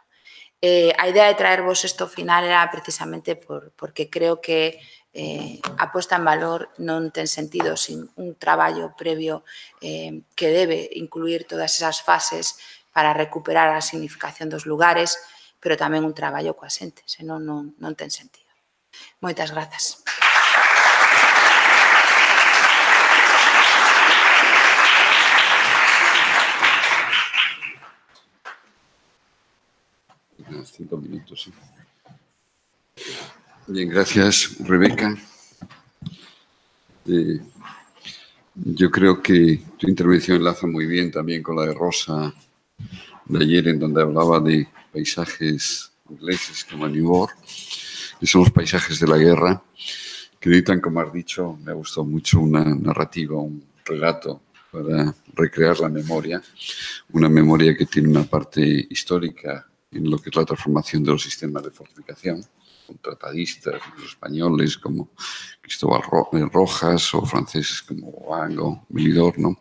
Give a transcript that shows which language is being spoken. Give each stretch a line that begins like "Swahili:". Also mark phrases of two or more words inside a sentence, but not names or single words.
Galician: A idea de traervos isto ao final era precisamente porque creo que a posta en valor non ten sentido sin un traballo previo que debe incluir todas esas fases para recuperar a significación dos lugares, pero tamén un traballo coa xente, senón non ten sentido. Moitas grazas.
Spanish: Unos 5 minutos, sí. Bien, gracias, Rebeca. Yo creo que tu intervención enlaza muy bien también con la de Rosa de ayer, en donde hablaba de paisajes ingleses como New York, que son los paisajes de la guerra, que necesitan, como has dicho, me ha gustado mucho una narrativa, un relato para recrear la memoria, una memoria que tiene una parte histórica en lo que es la transformación de los sistemas de fortificación, con tratadistas españoles como Cristóbal Rojas o franceses como Wang o Melidor, ¿no?